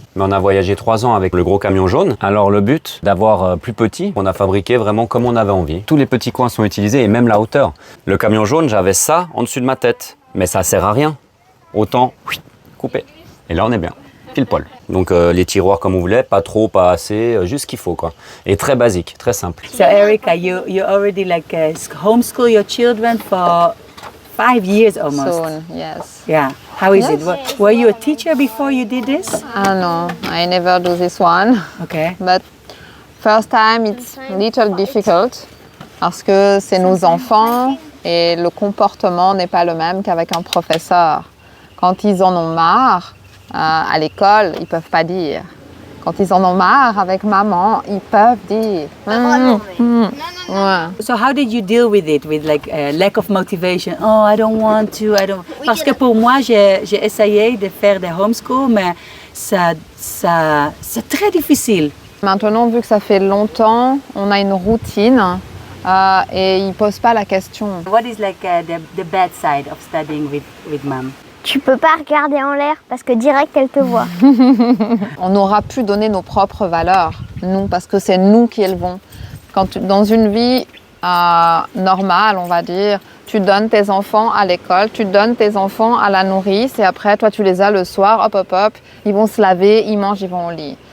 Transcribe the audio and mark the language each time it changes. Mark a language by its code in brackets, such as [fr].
[fr] Mais on a voyagé 3 ans avec le gros camion jaune. Alors le but, d'avoir plus petit, on a fabriqué vraiment comme on avait envie. Tous les petits coins sont utilisés et même la hauteur. Le camion jaune, j'avais ça en dessus de ma tête. Mais ça sert à rien. Autant couper. Et là, on est bien. Pile poil. Donc les tiroirs comme vous voulez, pas trop, pas assez, juste ce qu'il faut quoi. Et très basique, très simple. [en] So Erica, you already like homeschool your children for 5 years almost. Soon, yes. Yeah. How is Yes. it? Were you a teacher before you did this? No, I never do this one. Okay. But first time it's a little difficult [fr] parce que c'est nos enfants et le comportement n'est pas le même qu'avec un professeur. Quand ils en ont marre, à l'école, ils ne peuvent pas dire. Quand ils en ont marre avec maman, ils peuvent dire. Non, non. Ouais. [en] So how did you deal with it, with like lack of motivation? Oh, I don't want to, I don't. [fr] Parce que pour moi, j'ai essayé de faire des homeschool, mais c'est très difficile. Maintenant, vu que ça fait longtemps, on a une routine et ils ne posent pas la question. [en] What is like the bad side of studying with mom? [fr] Tu peux pas regarder en l'air parce que direct elle te voit. On aura pu donner nos propres valeurs, nous, parce que c'est nous qui élevons. Dans une vie normale, on va dire, tu donnes tes enfants à l'école, tu donnes tes enfants à la nourrice et après, toi, tu les as le soir, hop, ils vont se laver, ils mangent, ils vont au lit.